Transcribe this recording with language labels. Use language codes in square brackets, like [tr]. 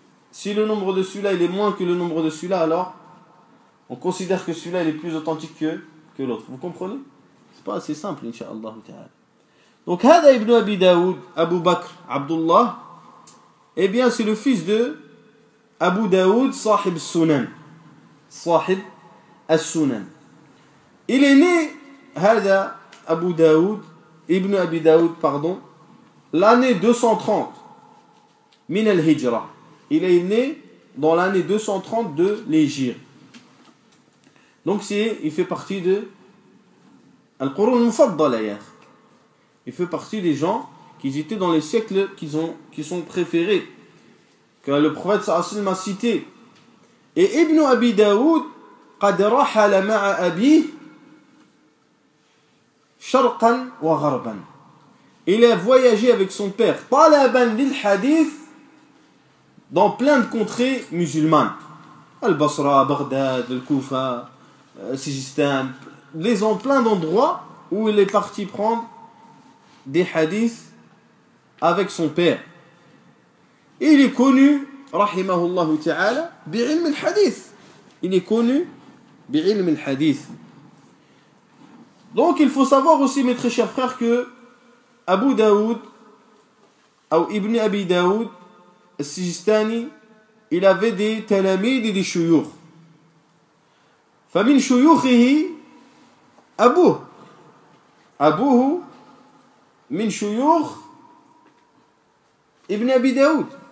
[fr] Si le nombre de celui-là il est moins que le nombre de celui-là, alors on considère que celui-là il est plus authentique que l'autre. Vous comprenez? C'est pas assez simple, incha'Allah ta'ala. Donc [ar] هذا ابن أبي داود [fr] Abu Bakr Abdullah, eh bien c'est le fils de Abu Daoud [ar] صاحب السنن, صاحب السنن. [fr] Il est né [ar] هذا أبو داود ابن أبي داود [fr] pardon l'année 230 [ar] من الهجرة. [fr] Il est né dans l'année 230 de l'Hégire. Donc il fait partie de Al-Qurun al-Mufaddala ya. Il fait partie des gens qui étaient dans les siècles qui sont préférés, que le prophète sallallahu alayhi wa sallam a cité. Et [ar] Ibn Abi Daoud قد رحل مع أبيه شرقا وغربا. [fr] Il a voyagé avec son père [ar] طلبا للحديث [fr] dans plein de contrées musulmanes. Al-Basra, Bagdad, Al-Koufa, Sijistan, les ont plein d'endroits où il est parti prendre des hadiths avec son père. Et il est connu, rahimahullah ta'ala, bi'ilm al-hadith. Il est connu bi'ilm al-hadith. Donc il faut savoir aussi, mes très chers frères, que Abu Daoud, ou Ibn Abi Daoud, Sijistani, il avait des talamid et des shuyukh. [ar] فمن شيوخه أبوه من شيوخ Ibn Abi Daoud.